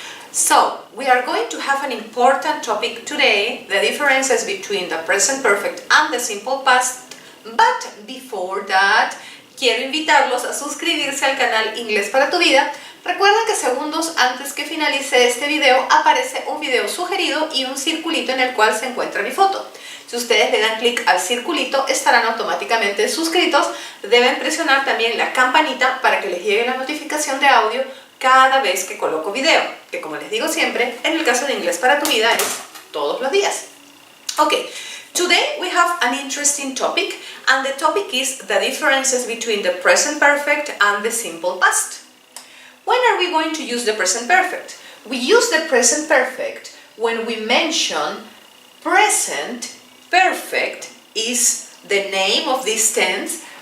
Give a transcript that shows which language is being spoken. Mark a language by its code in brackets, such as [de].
[en] So, we are going to have an important topic today, the differences between the present perfect and the simple past. But before that, [es] quiero invitarlos a suscribirse al canal Inglés para tu vida. Recuerden que segundos antes que finalice este video aparece un video sugerido y un circulito en el cual se encuentra mi foto. Si ustedes le dan clic al circulito, estarán automáticamente suscritos. Deben presionar también la campanita para que les llegue la notificación de audio cada vez que coloco video, que como les digo siempre, en el caso de Inglés para tu vida es todos los días. [en] Okay, today we have an interesting topic, and the topic is the differences between the present perfect and the simple past. When are we going to use the present perfect? We use the present perfect when we mention present perfect is the name of this tense.